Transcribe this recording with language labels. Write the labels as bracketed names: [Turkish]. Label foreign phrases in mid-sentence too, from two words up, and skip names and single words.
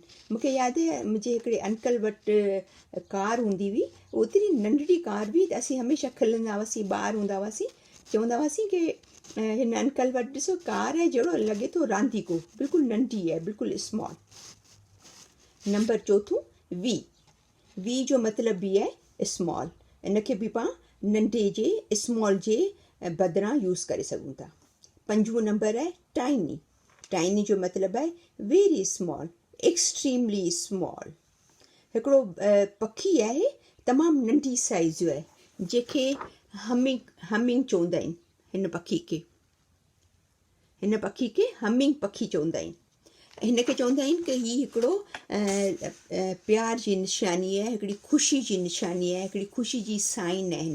[Sindhi] मूंखे यादि आहे मुंहिंजे हिकिड़े अंकल वटि कार हूंदी हुई, ओतिरी नंढड़ी कार बि, त असीं हमेशह खिलंदा हुआसीं, ॿार हूंदा हुआसीं, चवंदा हुआसीं की हिन अंकल वटि ॾिसो कार आहे जहिड़ो लॻे थो रांदीको, बिल्कुलु नंढी आहे, बिल्कुलु स्मॉल। नंबर चौथों वी। वी जो मतिलबु बि आहे स्मॉल, इनखे बि पाण नंढे जे स्मॉल जे बदिरां यूज़ करे सघूं था। पंजो नंबर आहे टाइनी। टाइनी जो मतिलबु आहे [English] very small, extremely small. [Sindhi] हिकिड़ो पखी आहे तमामु नंढी साइज़ जो आहे, जंहिंखे हमिंग चवंदा आहिनि। हिन पखी खे हमिंग पखी चवंदा आहिनि। हिनखे चवंदा आहिनि की हीउ हिकिड़ो प्यार जी निशानी आहे, हिकिड़ी ख़ुशी जी निशानी आहे, हिकिड़ी ख़ुशी जी साइन आहे।